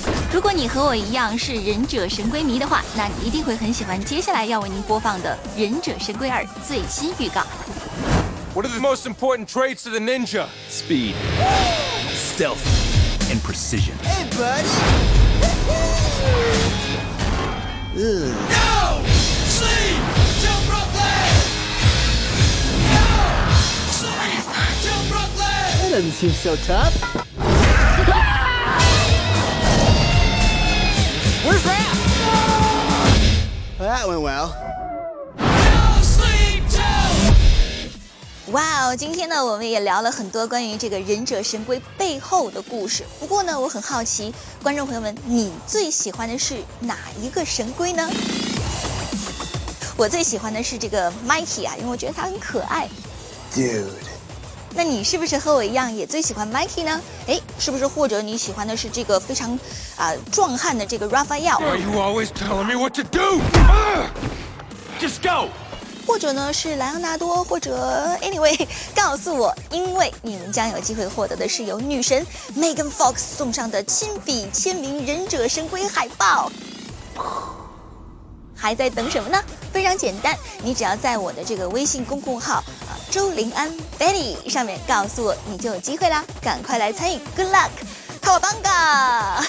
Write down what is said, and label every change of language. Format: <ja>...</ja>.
<zh>如果你和我一样是忍者神龟迷的话，那你一定会很喜欢接下来要为您播放的《忍者神龟2》最新预告。</zh> <en>What are the most important traits of the ninja? Speed, stealth, and precision. Hey, buddy! No! Sleep! Till Brooklyn! No! Sleep! Till Brooklyn! That doesn't seem so tough. Where's Raph? That went well. No sleep till!</en> <zh>哇哦，今天呢，我们也聊了很多关于这个忍者神龟背后的故事。不过呢，我很好奇，观众朋友们，你最喜欢的是哪一个神龟呢？我最喜欢的是这个 Mikey 啊，因为我觉得它很可爱。</zh> <en>Dude.</en> <zh>那你是不是和我一样也最喜欢 Mikey 呢？哎，是不是或者你喜欢的是这个非常壮汉的这个 Raphael？</zh> <en>Why are you always telling me what to do? Just go!</en> <zh>或者呢是莱昂纳多，或者 anyway， 告诉我，因为你们将有机会获得的是由女神 Megan Fox 送上的亲笔签名忍者神龟海报。还在等什么呢？非常简单，你只要在我的这个微信公共号周林安 Betty 上面告诉我，你就有机会啦！赶快来参与 ，</zh> <en>Good luck，</en> <zh>靠我帮个！</zh>